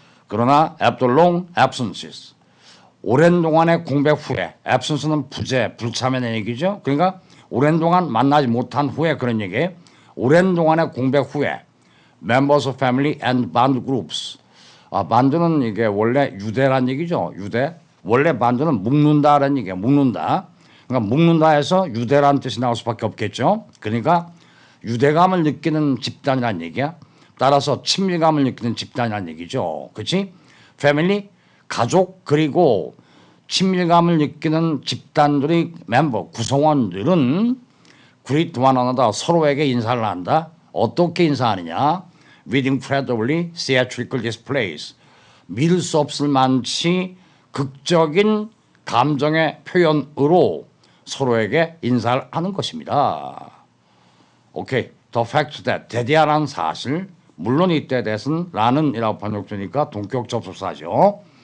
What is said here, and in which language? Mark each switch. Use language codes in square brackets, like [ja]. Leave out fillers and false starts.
[ko] 그러나 [en] after long absences, [ko] 오랜 동안의 공백 후에, absence는 부재, 불참의 얘기죠. 그러니까 오랜 동안 만나지 못한 후에 그런 얘기예요. 오랜 동안의 공백 후에 [en] members of family and band groups. [ko] 반드는 이게 원래 유대란 얘기죠. 유대. 원래 반드는 묶는다라는 얘기예요. 묶는다. 그러니까 묶는다 해서 유대라는 뜻이 나올 수밖에 없겠죠. 그러니까 유대감을 느끼는 집단이라는 얘기야. 따라서 친밀감을 느끼는 집단이라는 얘기죠. 그렇지? 패밀리, 가족, 그리고 친밀감을 느끼는 집단들의 멤버, 구성원들은 [en] greet one another, [ko] 서로에게 인사를 한다. 어떻게 인사하느냐? [en] With incredibly theatrical displays. [ko] 믿을 수 없을 만치 극적인 감정의 표현으로 서로에게 인사를 하는 것입니다. 오케이. [en] The fact that [ko] 대대하라는 사실, 물론 이때 대해서는 라는이라고 번역되니까 동격 접속사죠.